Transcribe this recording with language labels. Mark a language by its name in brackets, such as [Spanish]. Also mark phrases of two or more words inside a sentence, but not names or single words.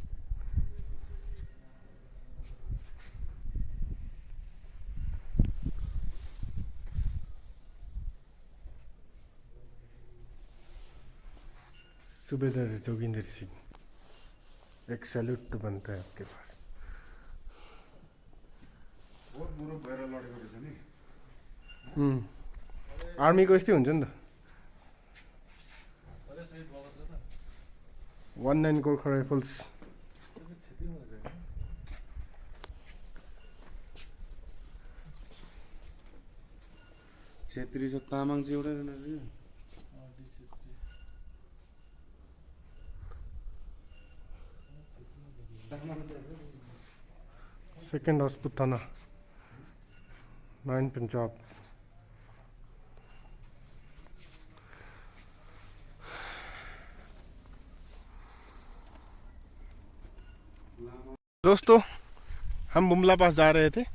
[Hindi] सुबेदार जोगिंदर सिंह, एक सैल्यूट तो बनता है आपके पास। [Nepali] बहुत बुरो भएर लडेको रहेछ नि। आर्मीको यस्तै हुन्छ नि त। 19 गोर्खा राइफल्स। छेत्री छ, तामाङ चाहिँ एउटै रहेछ। सेकेंड राजपूत थाना, 9 पंजाब। [Hindi] दोस्तों, हम बुमला पास जा रहे थे।